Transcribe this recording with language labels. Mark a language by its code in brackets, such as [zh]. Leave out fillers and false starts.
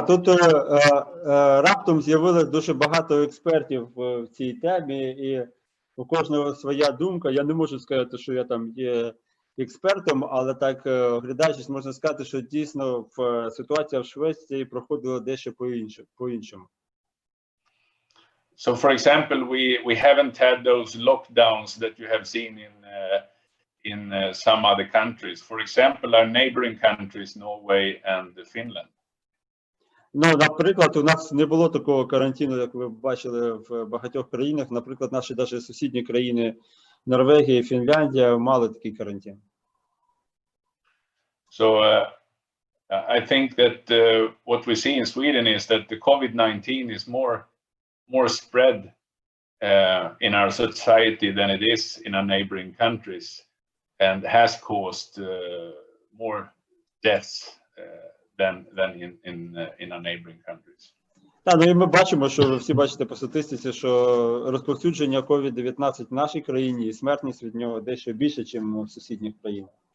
[uk] Да, тут раптом з'явилось дуже багато експертів в цій темі, і у кожного своя думка. Я не можу сказати, що я там є експертом, але так, оглядаючись, можна сказати, що дійсно ситуація в Швеції проходила дещо по-іншому. [en] So, for example, we haven't had those lockdowns that you have seen in some other countries. For example, our neighboring countries, Norway and Finland. [uk] Ну, наприклад, у нас не було такого карантину, як ви бачили в багатьох країнах. Наприклад, наші навіть сусідні країни Норвегія і Фінляндія мали такий карантин. [en] So I think that what we see in Sweden is that the COVID-19 is more spread in our society than it is in our neighboring countries, and has caused more deaths than in our neighboring countries. [uk] Так, ну і ми бачимо, що ви всі бачите по статистиці, що розповсюдження COVID-19 в нашій країні і смертність від нього дещо більше, ніж в сусідніх країнах.